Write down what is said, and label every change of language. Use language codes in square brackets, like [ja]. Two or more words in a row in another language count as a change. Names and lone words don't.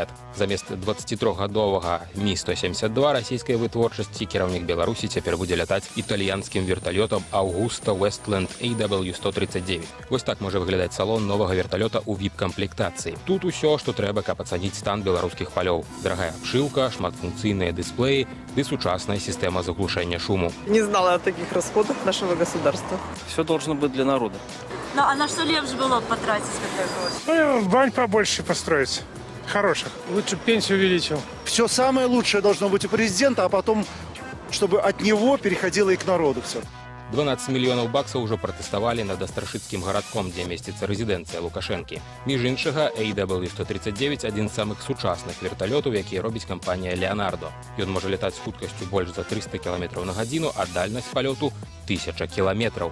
[be] Замест 23гадовага Ми-172 расійскай вытворчасці кіраўнік Беларусі цяпер будзе лятаць італьянскім верталётам Augusta Westland AW139. Вось так можа выглядаць салон новага верталёта ў VIP-камплектацыі. Тут усё, што трэба, каб ацаніць стан беларускіх палёў. Дарагая абшыўка, шматфункцыйныя дысплеі ды сучасная сістэма заглушэння шуму. [ru] Не знала о таких расходах нашего государства. Все должно быть для народа. Ну, а на что лепше было потратить какая-то? Бань побольше построить. Хороших. Лучше пенсию увеличил. Все самое лучшее должно быть у президента, а потом, чтобы от него переходило и к народу все. [be] 12 мільёнаў баксаў ужо пратэставалі над Астрашыцкім гарадком, дзе месціцца рэзідэнцыя Лукашэнкі. Між іншага, AW139 – адзін з самых сучасных верталётаў, якія робіць кампанія «Леонардо». Ён можа летаць з хуткасцю больш за 300 км на гадзіну, а дальнасць палёту – 1000 кіламетраў.